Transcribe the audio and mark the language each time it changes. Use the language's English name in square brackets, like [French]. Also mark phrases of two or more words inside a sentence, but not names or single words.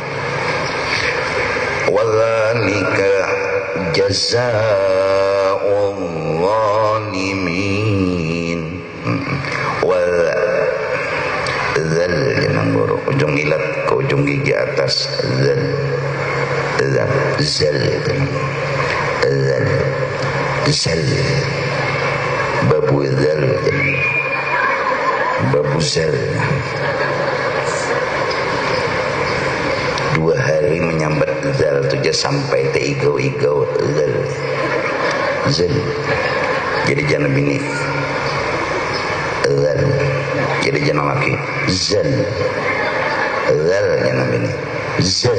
[Arabic] وذلك جزاء الظالمين. [Malay] Wal zal jangan guru ujung ilat ke ujung gigi atas zal zal zal zal babu zal babuzal. 2 hari menyambat zal tuja sampai te igau-igau zal. Jadi jangan bini zal. Jadi jangan laki zal jangan bini zal.